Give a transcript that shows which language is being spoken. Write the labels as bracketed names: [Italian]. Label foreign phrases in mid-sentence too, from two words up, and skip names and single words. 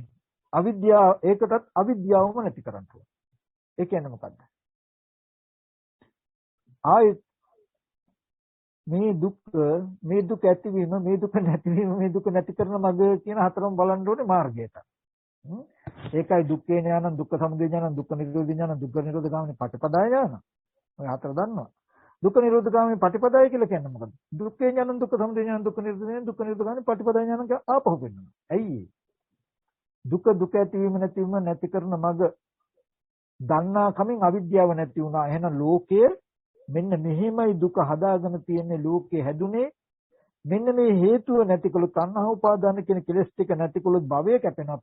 [Sinhala] අවිද්‍යාව ඒකටත් අවිද්‍යාවම නැති කරන්න ඕනේ. ඒ කියන්නේ මොකද්ද? ආයෙත් මේ දුක ඇතිවීම මේ දුක නැතිවීම මේ දුක නැති කරන මඟ කියන හතරම බලන්න ඕනේ මාර්ගයට. [Pali] ඒකයි දුක්ඛේ ඥානං දුක්ඛ සමුදය ඥානං දුක්ඛ නිරෝධ ඥානං දුක්ඛ නිරෝධ ගාමිනී පටිපදාය ඥාන. [Sinhala] ඔය හතර දන්නවා. [Pali] දුක්ඛ නිරෝධ ගාමිනී පටිපදාය [Sinhala] කියලා කියන්නේ මොකද්ද? [Pali] දුක්ඛේ ඥානං දුක්ඛ සමුදය ඥානං දුක්ඛ නිරෝධ ඥානං දුක්ඛ නිරෝධ ගාමිනී පටිපදාය ඥානං [Sinhala] ආපහු වෙනවා. ඇයි දුක ඇතිවීම නැතිවීම නැති කරන මඟ දන්නා කමින් අවිද්‍යාව නැති වුණා. එහෙනම් ලෝකයේ මෙන්න මෙහෙමයි දුක හදාගෙන තියෙන්නේ ලෝකේ හැදුනේ. මෙන්න මේ හේතුව නැතිකොළු තණ්හා උපාදාන කියන කෙලෙස් ටික නැතිකොළු භවය කැපෙනවා.